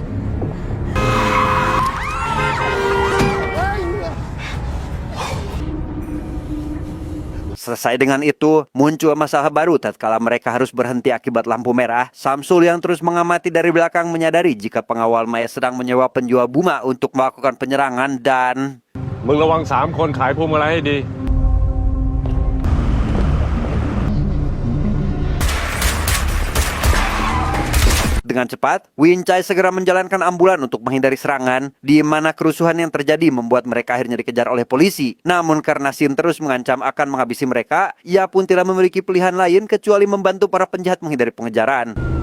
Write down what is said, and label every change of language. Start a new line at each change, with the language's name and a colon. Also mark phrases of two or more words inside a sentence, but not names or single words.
Indonesian: Selesai dengan itu, muncul masalah baru tatkala mereka harus berhenti akibat lampu merah. Samsul yang terus mengamati dari belakang menyadari jika pengawal Maya sedang menyewa penjual bunga untuk melakukan penyerangan dan...
Thai: มึงระวัง3 คนขายพวงมาลัยให้ดี
Indonesian: Dengan cepat, Wincai segera menjalankan ambulan untuk menghindari serangan, di mana kerusuhan yang terjadi membuat mereka akhirnya dikejar oleh polisi. Namun karena Sin terus mengancam akan menghabisi mereka, ia pun tidak memiliki pilihan lain kecuali membantu para penjahat menghindari pengejaran.